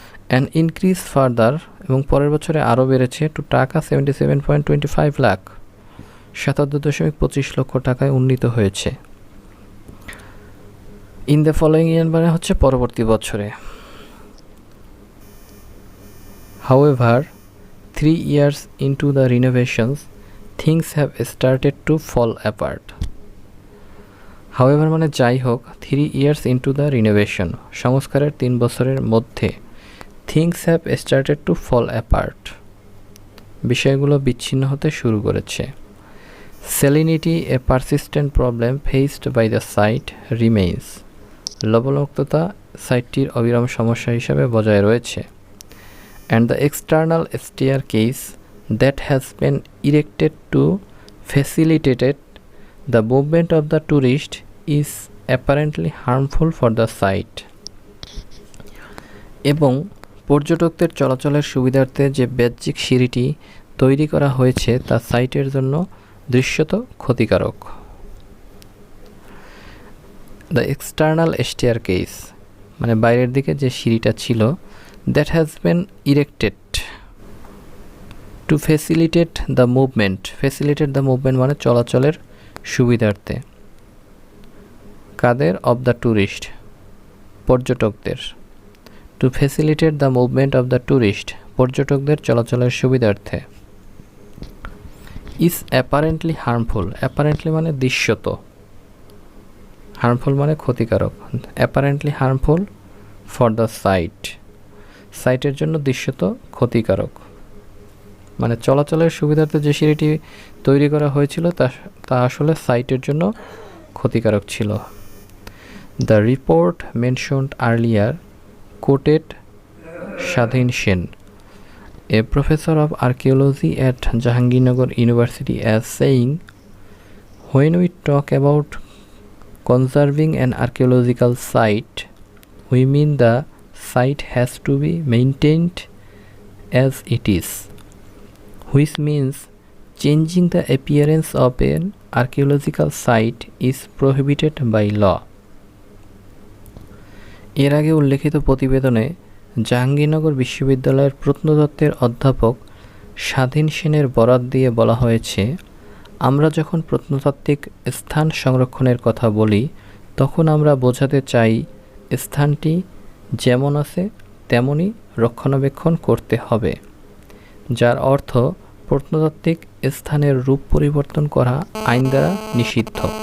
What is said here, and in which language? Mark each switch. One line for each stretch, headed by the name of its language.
English: and increase further
Bangla: এবং পরের বছরে আরও বেড়েছে টু টাকা 77.25 লাখ, 77.25 লক্ষ টাকায় উন্নীত হয়েছে।
English: in the following year
Bangla: মানে হচ্ছে পরবর্তী বছরে।
English: However, 3 years into the renovations, things have started to fall apart. However
Bangla: মানে যাই হোক,
English: 3 years into the renovation
Bangla: সংস্কারের 3 বছরের মধ্যে
English: things have started to fall apart
Bangla: বিষয়গুলো বিচ্ছিন্ন হতে শুরু করেছে।
English: Salinity, a persistent problem faced by the site, remains.
Bangla: লবণাক্ততা সাইটটির অবিরাম সমস্যা হিসেবে বজায় রয়েছে।
English: And the external staircase that has been erected to facilitate the movement of the tourist is apparently harmful for the site.
Bangla: এবং পর্যটকদের চলাচলের সুবিধার্থে যে বাহ্যিক সিঁড়িটি তৈরি করা হয়েছে তা সাইটের জন্য দৃশ্যত ক্ষতিকারক।
English: the external staircase
Bangla: মানে বাইরের দিকে যে সিঁড়িটা ছিল,
English: that has been erected to facilitate the movement
Bangla: মানে চলাচলের সুবিধার্থে। কাদের?
English: Of the tourist, পর্যটকদের। To facilitate the movement of the tourist,
Bangla: পর্যটকদের চলাচলের সুবিধার্থে।
English: is apparently harmful, apparently
Bangla: মানে দৃশ্যত,
English: harmful
Bangla: মানে ক্ষতিকারক।
English: apparently harmful for the
Bangla: সাইটের জন্য দৃশ্যত ক্ষতিকারক, মানে চলাচলের সুবিধার্থে যে সিঁড়িটি তৈরি করা হয়েছিল তা আসলে সাইটের জন্য ক্ষতিকারক ছিল।
English: The report mentioned earlier quoted Swadhin Sen, a professor of archaeology at Jahangirnagar University, as saying, when we talk about conserving an archaeological site, we mean the site has to be maintained as it is, which means changing the appearance of an archaeological site is prohibited by law.
Bangla: এর আগে উল্লেখিত প্রতিবেদনে জাহাঙ্গীরনগর বিশ্ববিদ্যালয়ের প্রত্নতত্ত্বের অধ্যাপক স্বাধীন সেনের বরাত দিয়ে বলা হয়েছে, আমরা যখন প্রত্নতাত্ত্বিক স্থান সংরক্ষণের কথা বলি তখন আমরা বোঝাতে চাই স্থানটি যেমন আছে তেমনই রক্ষণাবেক্ষণ করতে হবে, যার অর্থ প্রত্নতাত্ত্বিক স্থানের রূপ পরিবর্তন করা আইন দ্বারা নিষিদ্ধ।